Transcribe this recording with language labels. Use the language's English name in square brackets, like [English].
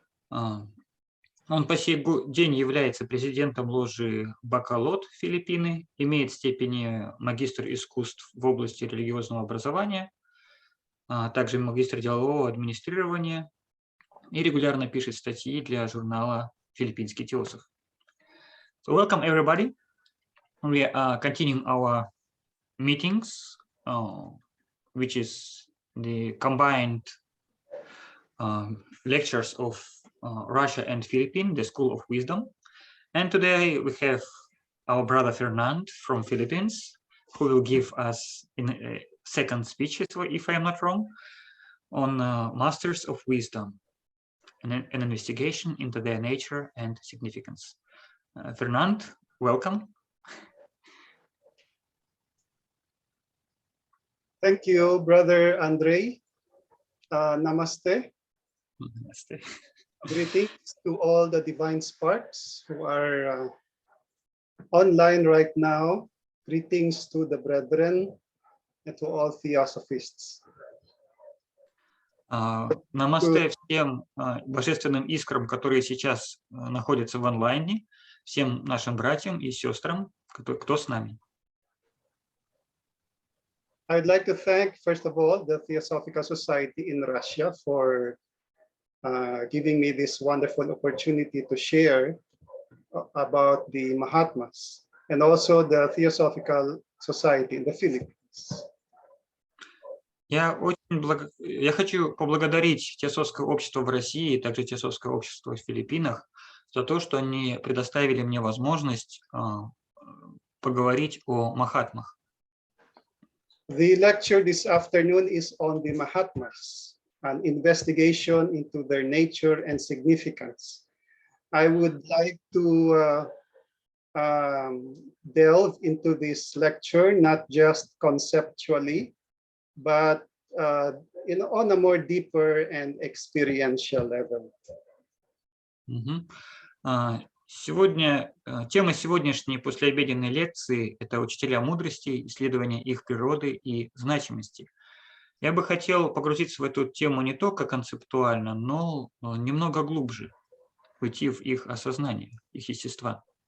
[Russian] Он по сей день является президентом ложи Баколод Филиппины, имеет степени магистр искусств в области религиозного образования, также магистр делового администрирования и регулярно пишет статьи для журнала «Филиппинский теософ». [English] So welcome everybody. We are continuing our meetings, which is the combined lectures of Russia and Philippines, the School of Wisdom. And today we have our brother Fernand from Philippines, who will give us in a second speech, if I am not wrong, on Masters of Wisdom, an investigation into their nature and significance. Fernand, welcome. Thank you, Brother Andre. Namaste. Namaste. Greetings to all the divine sparks who are online right now. Greetings to the brethren and to all theosophists. [Russian] Намасте всем божественным искрам, которые сейчас находятся в онлайне, всем нашим братьям и сестрам, кто с нами. [English] I'd like to thank, first of all, the Theosophical Society in Russia for giving me this wonderful opportunity to share about the Mahatmas, and also the Theosophical Society in the Philippines. [Russian] Я хочу поблагодарить Теософское общество в России и также Теософское общество в Филиппинах за то, что они предоставили мне возможность поговорить о Махатмах. [English] The lecture this afternoon is on the Mahatmas, an investigation into their nature and significance. I would like to delve into this lecture, not just conceptually, but on a more deeper and experiential level. [Russian] Сегодня тема сегодняшней послеобеденной лекции – это «Учителя мудрости, исследование их природы и значимости». Я бы хотел погрузиться в эту тему не только концептуально, но немного глубже, уйти в их осознание, их естества.